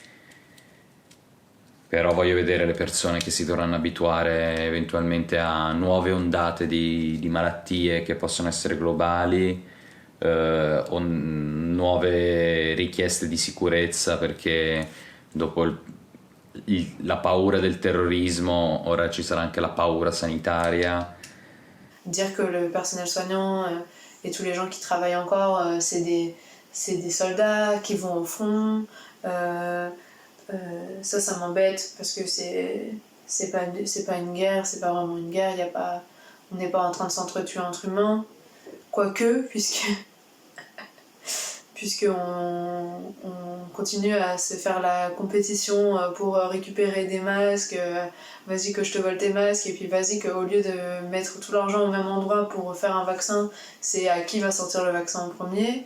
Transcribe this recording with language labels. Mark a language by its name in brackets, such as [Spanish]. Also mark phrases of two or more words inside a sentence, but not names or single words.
[Italian] Però voglio vedere le persone che si dovranno abituare eventualmente a nuove ondate di malattie che possono essere globali, o nuove richieste di sicurezza, perché dopo la paura del terrorismo ora ci sarà anche la paura sanitaria. [French] Dire que le personnel soignant et tous les gens qui travaillent encore, c'est des soldats qui vont au front. Ça m'embête parce que c'est pas une guerre, c'est pas vraiment une guerre. On n'est pas en train de s'entretuer entre humains, quoique, puisqu'on continue à se faire la compétition pour récupérer des masques, vas-y que je te vole tes masques, et puis vas-y qu'au lieu de mettre tout l'argent au même endroit pour faire un vaccin, c'est à qui va sortir le vaccin en premier.